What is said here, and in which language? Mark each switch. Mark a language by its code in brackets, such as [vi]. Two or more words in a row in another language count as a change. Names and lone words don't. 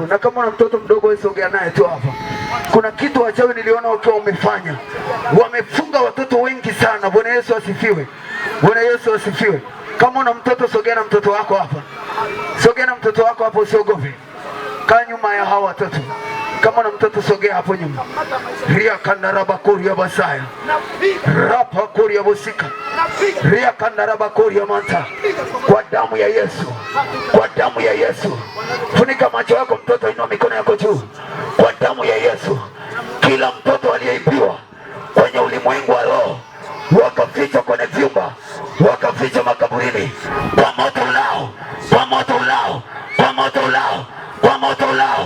[sw] Na kama una mtoto mdogo wewe sogea naye tu hapa. Kuna kitu wachawi niliona wakiwa wamefanya. Wamefunga watoto wengi sana. Bwana Yesu asifiwe. Bwana Yesu asifiwe. Kama una mtoto sogea na mtoto wako hapa. Sogea na mtoto wako hapo, usiogope. Kaa nyuma ya hawa watoto. Kama una mtoto sogea hapo nyuma. Ria kandaraba koria basaya. Rapa koria bosika. Ria kandaraba koria manta. Kwa damu ya Yesu. Kwa damu ya Yesu. Funika macho yako mtoto, inua mikono yako juu. Kwa damu ya Yesu. Kila mtoto aliyeibiwa kwenye ulimwengu wa roho, wakaficha kwenye vyumba, wakaficha makaburini, kwa moto ulao, kwa moto ulao, kwa moto ulao, kwa moto ulao.